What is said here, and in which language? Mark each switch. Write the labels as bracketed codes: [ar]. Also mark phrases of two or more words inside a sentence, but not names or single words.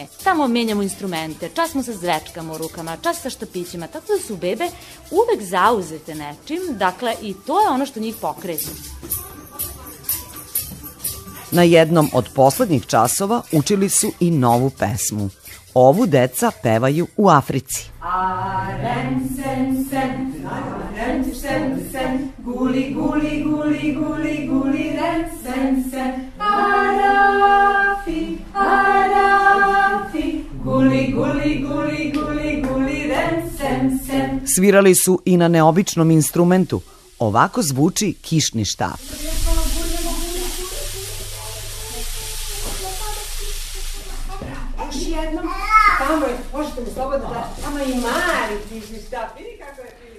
[sr] Tamo menjamo instrumente, čas smo sa zvečkama u rukama, čas sa štapićima, tako da su bebe uvek zauzete nečim, dakle i to je ono što njih pokreće. Na jednom od poslednjih časova učili su i novu pesmu. Ovu deca pevaju u Africi. Aren sen sen, aren sen sen, guli guli guli guli guli ren sen sen. Arafi, arafi, guli guli guli guli guli ren sen sen. Svirali su i na neobičnom instrumentu. Ovako zvuči kišni štap. Još jednom, tamo je, možete mi slobodno da, tamo i mali kišni štap, vidi kako je Filip.